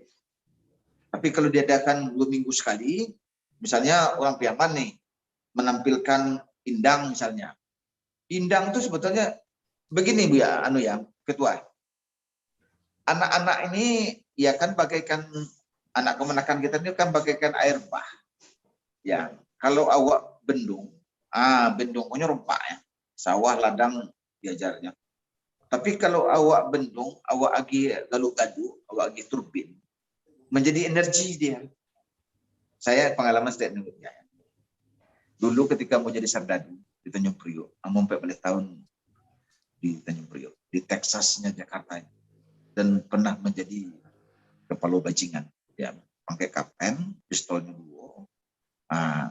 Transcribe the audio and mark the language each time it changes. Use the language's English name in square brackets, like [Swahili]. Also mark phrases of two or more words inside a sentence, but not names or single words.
[Indonesian] Tapi kalau diadakan 2 minggu sekali, misalnya orang Piaman nih menampilkan indang misalnya. Indang itu sebetulnya begini Bu ya, Ketua. Anak-anak ini ya kan bagaikan anak kemenakan kita ini kan bagaikan air bah. Ya, kalau awak bendung, bendungnya rompak ya. Sawah ladang diajarnya. Tapi kalau awak bendung, awak lagi galuh-gaduh, awak lagi turbin, menjadi energi dia. Saya pengalaman statementnya. Dulu ketika mau jadi sardadu di Tanjung Priok, sampai balik tahun di Tanjung Priok, di Texasnya Jakarta, dan pernah menjadi kepala bajingan, ya, pakai kapten, pistolnya 2.